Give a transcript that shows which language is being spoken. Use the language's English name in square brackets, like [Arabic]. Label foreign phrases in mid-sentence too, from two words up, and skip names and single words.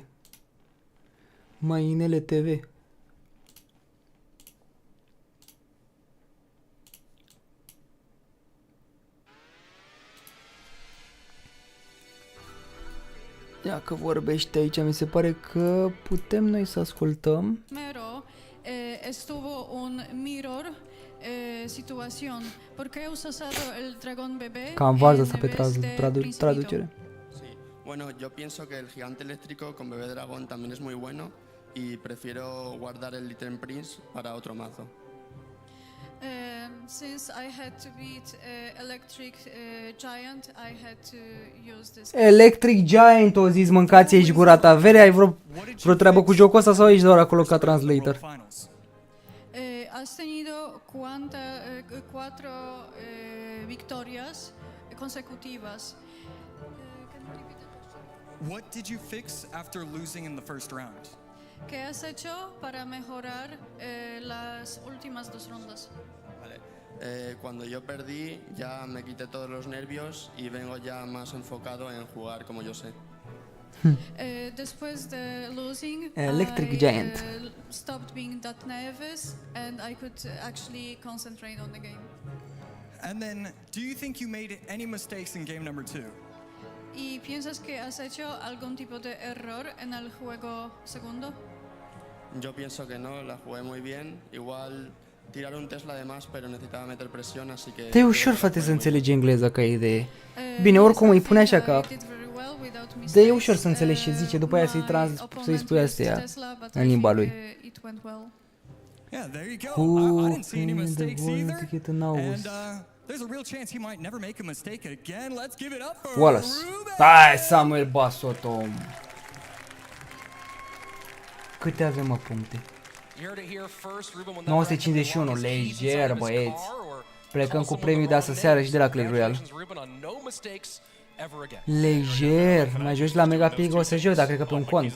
[Romanian] Mainele TV. Ia că vorbește aici, mi se pare că putem noi să ascultăm. [Spanish] Estuvo un mirror situación. ¿Por qué usas el dragón bebé? [Romanian] Cam varză asta pe traducere. [Spanish] Bueno, yo pienso que el gigante eléctrico con bebé dragón también es muy bueno y prefiero guardar el Little Prince para otro mazo. [English] Since I had to beat Electric Giant, I had to use this. Electric Giant, [Romanian] o zis, mâncați aici gura ta. Vere, ai vreo treabă cu jocul ăsta sau ești doar acolo ca translator? [Spanish] Has tenido 4 victorias consecutivas. [English] What did you fix after losing in the first round? [Spanish] ¿Qué has hecho para mejorar las últimas dos rondas? Vale. Cuando yo perdí ya me quité todos los nervios y vengo ya más enfocado en jugar como yo sé. Después de losing, [English] Electric I Giant. Stopped being that nervous and I could actually concentrate on the game. And then, do you think you made any mistakes in game number 2? [Spanish] ¿Y piensas que has hecho algún tipo de error en el juego segundo? Yo pienso que no, la jugué muy bien. Igual tirar un Tesla de más, pero necesitaba meter presión, así que... [Romanian] Dar e ușor, frate, să înțelegi engleza ca idee. Bine, oricum îi pune așa că... Dar e ușor să înțelegi ce zice, după aia să-i spui astea în limba lui. [English] Yeah, there you go. Who I didn't see any mistakes either. to get an hours? And there's a real chance he might never make a mistake again. Let's give it up for Wallace. [Romanian] Hai, Samuel Basotom. Câte avem, mă, puncte? 951, lejer, băieți. Plecăm cu premiul de astă seară și de la Clash Royale. Lejer, mai joci la Mega Pig, o să joc, dar cred că pe un cont.